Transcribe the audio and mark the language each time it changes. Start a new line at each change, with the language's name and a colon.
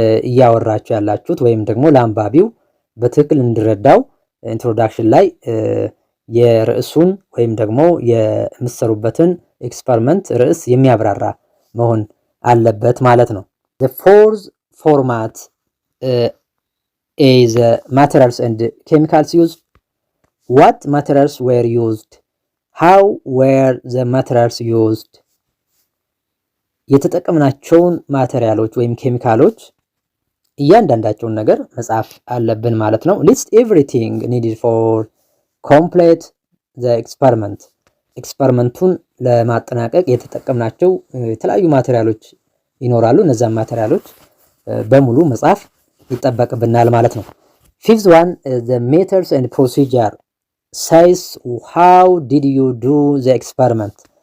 Amharic: እያወራችሁ ያላችሁት ወይም ደግሞ ለአንባቢው በትክክል እንዲረዳው ኢንትሮዳክሽን ላይ የርዕሱን ወይም ደግሞ የምትሰሩበትን ኤክስፐሪመንት ርዕስ የሚያብራራ መሆን አለበት ማለት ነው።
English: the fourth format is materials and chemicals used. What materials were used? How were the materials used?
Amharic: የተጠቀምናቸውን ማቴሪያሎች ወይም ኬሚካሎች እያንዳንዳቸውን ነገር መጻፍ አለብን ማለት ነው።
English: list everything needed for complete the experiment.
Amharic: ኤክስፐሪመንቱን ለማጠናቀቅ የተጠቀምናቸው የተለያዩ ማቴሪያሎች ይኖራሉ። እነዛን ማቴሪያሎች በሙሉ መጻፍ ይጠበቅብናል ማለት ነው።
English: fifth one the methods and procedure says how did you do the experiment.